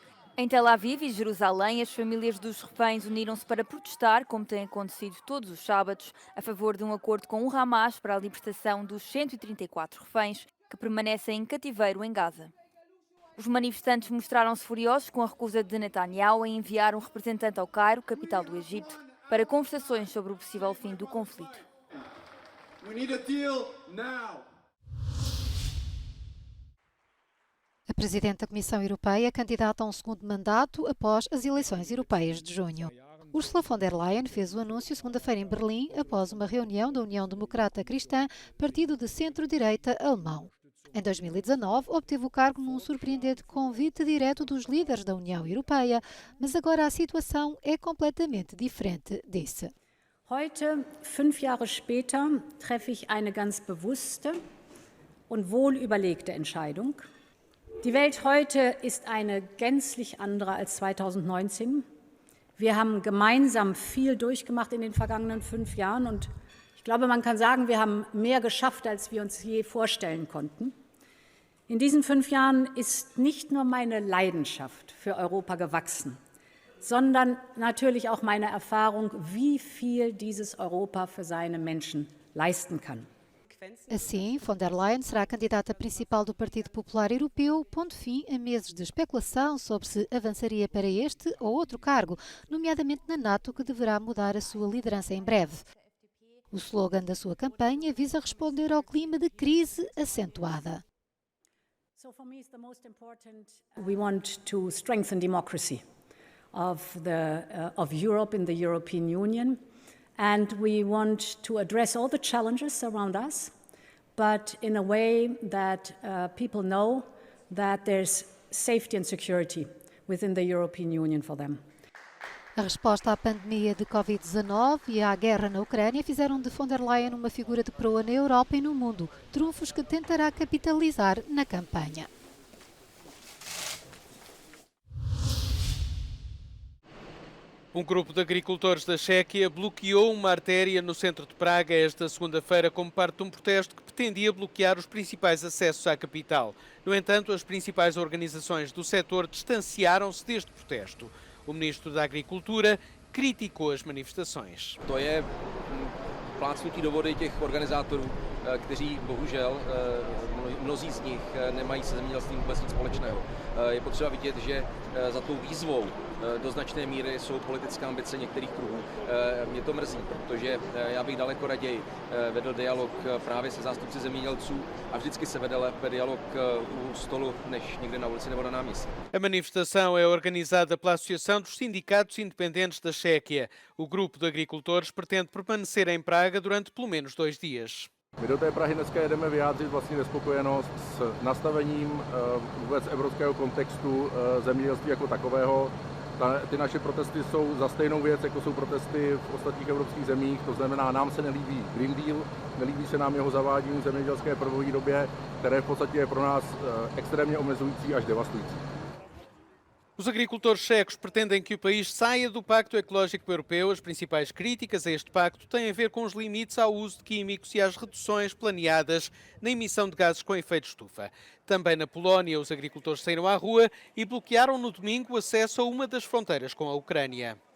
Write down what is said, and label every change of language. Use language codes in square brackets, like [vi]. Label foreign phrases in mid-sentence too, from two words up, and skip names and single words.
[pt] Em Tel Aviv e Jerusalém, as famílias dos reféns uniram-se para protestar, como tem acontecido todos os sábados, a favor de um acordo com o Hamas para a libertação dos 134 reféns que permanecem em cativeiro em Gaza. Os manifestantes mostraram-se furiosos com a recusa de Netanyahu em enviar um representante ao Cairo, capital do Egito, para conversações sobre o possível fim do conflito. [en] We need a deal now. [pt] A Presidente da Comissão Europeia candidata a um segundo mandato após as eleições europeias de junho. Ursula von der Leyen fez o anúncio segunda-feira em Berlim após uma reunião da União Democrata Cristã, partido de centro-direita alemão. Em 2019, obteve o cargo num surpreendente convite direto dos líderes da União Europeia, mas agora a situação é completamente diferente, disse. [de] Heute, 5 Jahre später, treffe ich eine ganz bewusste und wohl überlegte Entscheidung. Die Welt heute ist eine gänzlich andere als 2019. Wir haben gemeinsam viel durchgemacht in den vergangenen 5 Jahren und ich glaube, man kann sagen, wir haben mehr geschafft, als wir uns je vorstellen konnten. In diesen 5 Jahren ist nicht nur meine Leidenschaft für Europa gewachsen, sondern natürlich auch meine Erfahrung, wie viel dieses Europa für seine Menschen leisten kann. [pt] Assim, von der Leyen será a candidata principal do Partido Popular Europeu, pondo fim a meses de especulação sobre se avançaria para este ou outro cargo, nomeadamente na NATO, que deverá mudar a sua liderança em breve. O slogan da sua campanha visa responder ao clima de crise acentuada. [en] So for me, it's the most important. We want to strengthen democracy of Europe in the European Union, and we want to address all the challenges around us, but in a way that people know that there's safety and security within the European Union for them. [pt] A resposta à pandemia de Covid-19 e à guerra na Ucrânia fizeram de von der Leyen uma figura de proa na Europa e no mundo, trunfos que tentará capitalizar na campanha. Um grupo de agricultores da Chequia bloqueou uma artéria no centro de Praga esta segunda-feira como parte de um protesto que pretendia bloquear os principais acessos à capital. No entanto, as principais organizações do setor distanciaram-se deste protesto. O ministro da Agricultura criticou as manifestações. [cs] To je plácnutí do vody těch organizátorů. kteří bohužel mnozí z nich nemají se zemědělstvím vůbec nic společného. Je potřeba vidět, že za tou výzvou do značné míry jsou politické ambice některých kruhů. Mě to mrzí, protože já bych daleko raději vedl dialog právě se zástupci zemědělců a vždycky se vede lépe dialog u stolu, než někde na ulici nebo na náměstí. [pt] A manifestação é organizada pela Associação dos Sindicatos Independentes da Chequia. O grupo de agricultores pretende permanecer em Praga durante pelo menos 2 dias. [cs] My do té Prahy dneska jedeme vyjádřit vlastně nespokojenost s nastavením vůbec evropského kontextu zemědělství jako takového. Ty naše protesty jsou za stejnou věc, jako jsou protesty v ostatních evropských zemích. To znamená, nám se nelíbí Green Deal, nelíbí se nám jeho zavádění v zemědělské prvovýrobě, které v podstatě je pro nás extrémně omezující až devastující. [pt] Os agricultores checos pretendem que o país saia do Pacto Ecológico Europeu. As principais críticas a este pacto têm a ver com os limites ao uso de químicos e às reduções planeadas na emissão de gases com efeito estufa. Também na Polónia, os agricultores saíram à rua e bloquearam no domingo o acesso a uma das fronteiras com a Ucrânia.